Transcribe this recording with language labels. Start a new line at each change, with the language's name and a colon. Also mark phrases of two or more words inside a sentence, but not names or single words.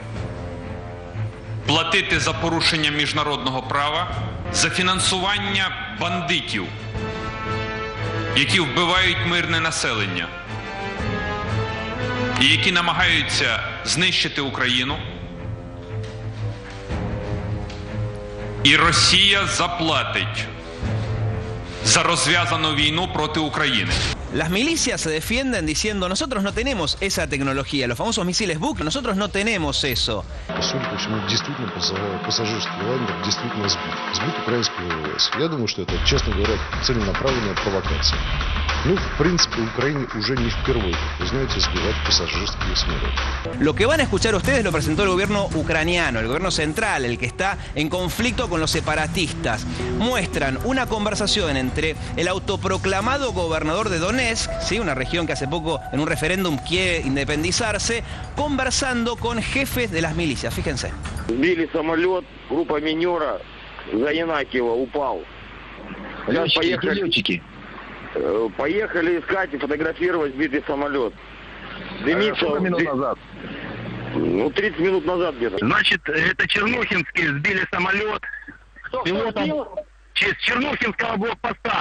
Ukrainian: Платити за порушення міжнародного права, за фінансування бандитів, які вбивають мирне населення і які намагаються знищити Україну. І Росія заплатить за розв'язану війну проти України.
Spanish: Las milicias se defienden diciendo nosotros no tenemos esa tecnología, los famosos misiles Buk, nosotros no tenemos eso.
Russian: Судя по всему, действительно пассажирский лайнер действительно сбит украинскими ВВС. Я думаю, что это, честно говоря, целенаправленная провокация. Ну, в принципе, Украине уже не впервые, как вы знаете, сбивать пассажирские самолеты.
Spanish: Lo que van a escuchar ustedes lo presentó el gobierno ucraniano, el gobierno central, el que está en conflicto con los separatistas. Muestran una conversación entre el autoproclamado gobernador de Donetsk, ¿sí? Una región que hace poco en un referéndum quiere independizarse, conversando con jefes de las milicias. Fíjense.
Russian: Сбили самолет, группа минера за Янакиево упал. Поехали искать и фотографировать сбитый самолет. Дымится. Сколько минут назад? Ну, 30 минут назад где-то. Значит, это Чернухинские сбили самолет. Пилотом с Чернухинского блокпоста.